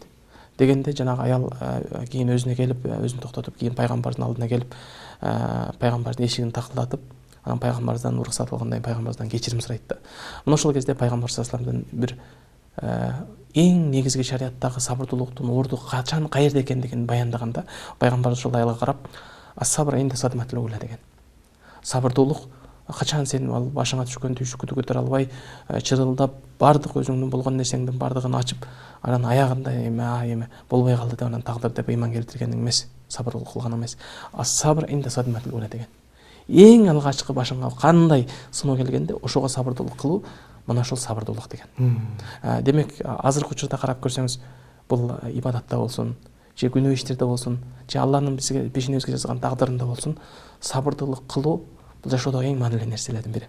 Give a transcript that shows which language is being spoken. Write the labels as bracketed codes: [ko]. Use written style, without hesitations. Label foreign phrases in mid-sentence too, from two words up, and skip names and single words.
[ky] Дегенде жанагы аял кийин өзүнө келип, өзүн токтотуп, кийин пайгамбардын алдына келип, пайгамбардын эшигин такылдатып, анан пайгамбарыбыздан уруксат алгандан кийин пайгамбарыбыздан кечирим сурайт да. Мына ошол кезде пайгамбар [ar] صلى الله عليه وسلم [ky] бир эң негизги шариаттагы сабырдуулуктун орду качан, каерде экендигин баяндаганда, пайгамбар ошол аялга карап, [ar] الصبر عند الصدمة الأولى деген. [ky] Сабырдуулук качан сен ал башыңа түшкөн түйшүккү көтөрө албай, чырылдап, бардык өзүңдүн болгон нерсеңдин бардыгын ачып, анан аягында эме болбой калды деп анан тагдыр деп ыйман келтиргениң эмес, сабырдуулук кылган эмес. [ar] الصبر عند الصدمة الأولى деген. [ky] Эң алгачкы башыңа кандай сыноо келгенде ошого сабырдуулук кылуу, мына ошол сабырдуулук деген. Демек, азыркы учурда карап көрсөңүз, бул ибадатта болсун, же күнөө иштерде болсун, же Аллахнын бизге пешенебизге жазган тагдырында болсун, сабырдуулук кылуу бул жашоодогу эң маанилүү нерселердин бири.